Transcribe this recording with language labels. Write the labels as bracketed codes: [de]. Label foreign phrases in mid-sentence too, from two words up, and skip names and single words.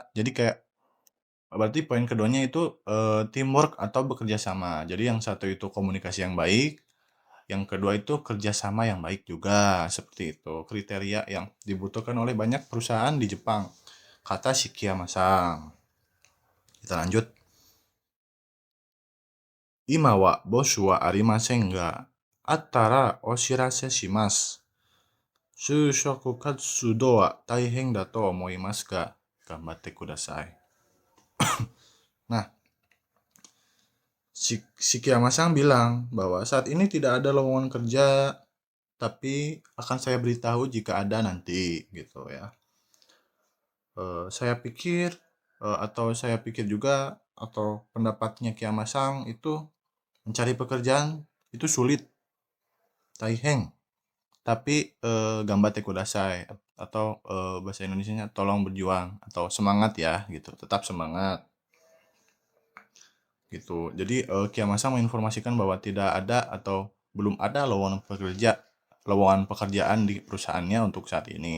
[id] Jadi kayak berarti poin keduanya itu teamwork atau bekerja sama. Jadi yang satu itu komunikasi yang baik, yang kedua itu kerjasama yang baik juga. Seperti itu kriteria yang dibutuhkan oleh banyak perusahaan di Jepang, kata Shikiyama-san. Kita lanjut. [ja] 今はボスはありませんがあったらお知らせします. 就職活動は大変だと思いますが頑張ってください. [id] Nah, Shikiyama-san bilang bahwa saat ini tidak ada lowongan kerja, tapi akan saya beritahu jika ada nanti, gitu ya. Saya pikir juga atau pendapatnya Kiyama-san itu mencari pekerjaan itu sulit, taihen, tapi [ja] 頑張ってください [id] atau bahasa Indonesianya tolong berjuang atau semangat ya gitu, tetap semangat. Gitu. Jadi Kiyama-san menginformasikan bahwa tidak ada atau belum ada lowongan pekerjaan di perusahaannya untuk saat ini.